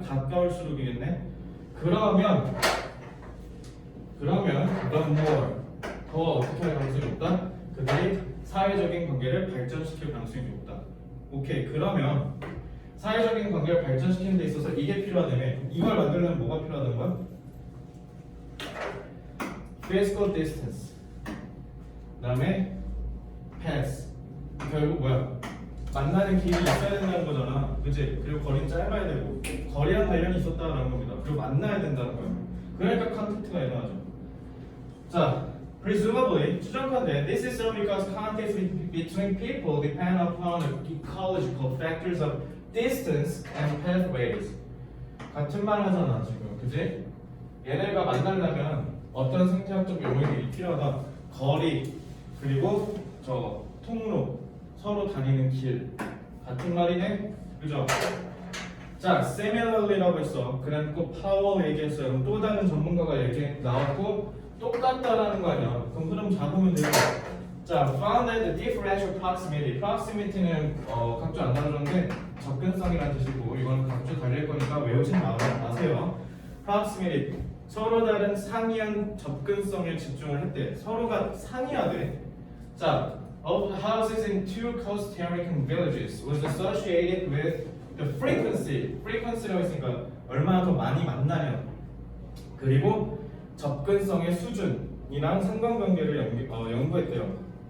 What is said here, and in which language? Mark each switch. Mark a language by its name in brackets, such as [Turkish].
[Korean] 가까울수록이겠네. 그러면 [English] the more, [Korean] 더 어떻게 할 가능성이 높다? 그들이 사회적인 관계를 발전시킬 가능성이 높다. 오케이, 그러면 사회적인 관계를 발전시키는 데 있어서 이게 필요하다며. 이걸 만들려면 뭐가 필요하다는 거야? [English] physical distance, [Korean] 그 다음에 [English] paths. [Korean] 결국 뭐야? 만나는 길이 있어야 된다는 거잖아, 그치? 그리고 거리는 짧아야 되고 거리랑 관련이 있었다는 겁니다. 그리고 만나야 된다는 거예요. 그러니까 컨택트가 일어나죠. [English] 자, presumably, [Korean] 추정컨대 [English] this is so because contacts between people depend upon ecological factors of distance and pathways. [Korean] 같은 말 하잖아 지금, 그치? 얘네가 만나려면 어떤 생태학적 요인이 필요하다. 거리, 그리고 저 통로, 서로 다니는 길. 같은 말이네? 그죠? 자, similarly라고 했어. 그래놓고 파워 얘기했어요. 그럼 또 다른 전문가가 얘기 나왔고 똑같다라는 거 아니야. 그럼 흐름 잡으면 돼요. [English] 자, found that the differential proximity. [Korean] proximity는 각주 안 나눠줬는데 접근성이라는 뜻이고, 이건 각주 달릴 거니까 외우지 마세요. proximity, 서로 다른 상이한 접근성에 집중을 했대. 서로가 상이하대. [English] 자, of houses in two Costa Rican villages was associated with the frequency. [Korean] frequency라고 했으니까 얼마나 더 많이 만나냐, 그리고 접근성의 수준이랑 상관관계를 연구했대요.